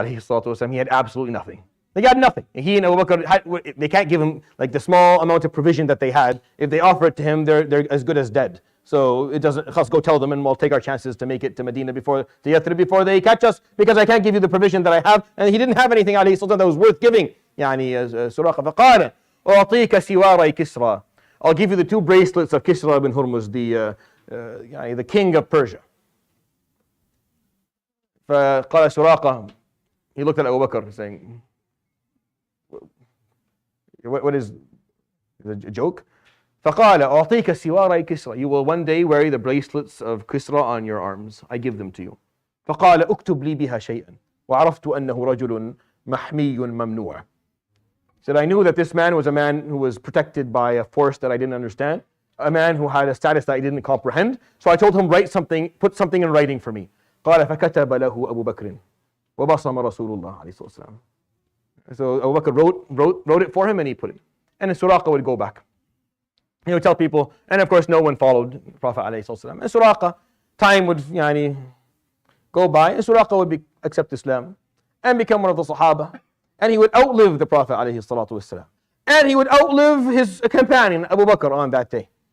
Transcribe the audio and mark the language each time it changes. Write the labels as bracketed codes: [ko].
[en] He had absolutely nothing. They got nothing. He and Abu Bakr, they can't give him like the small amount of provision that they had. If they offer it to him, they're as good as dead. So it doesn't, let's go tell them and we'll take our chances to make it to Medina before they catch us, because I can't give you the provision that I have. And he didn't have anything alayhi salatu that was worth giving. [ar] Suraqah فقال أعطيك سواري كسرى. [en] I'll give you the two bracelets of Kisra ibn Hurmuz, the king of Persia. [ar] فقال [en] Suraqah, he looked at Abu Bakr saying, what is a joke? [ar] فقال أعطيك سواري كسرى. [en] You will one day wear the bracelets of Kisra on your arms. I give them to you. [ar] فقال اكتب لي بها شيئا وعرفت أنه رجل محمي ممنوع. [en] He said, I knew that this man was a man who was protected by a force that I didn't understand, a man who had a status that I didn't comprehend. So I told him, write something, put something in writing for me. [ar] قال فكتب له أبو بكر وبصم رسول الله عليه الصلاة والسلام. [en] So Abu Bakr wrote it for him, and he put it. And then Suraqah would go back. He would tell people, and of course no one followed the Prophet عليه الصلاة والسلام. And Suraqah, time would go by, and Suraqah would accept Islam and become one of the Sahaba. And he would outlive the Prophet عليه الصلاة والسلام. And he would outlive his companion Abu Bakr on that day.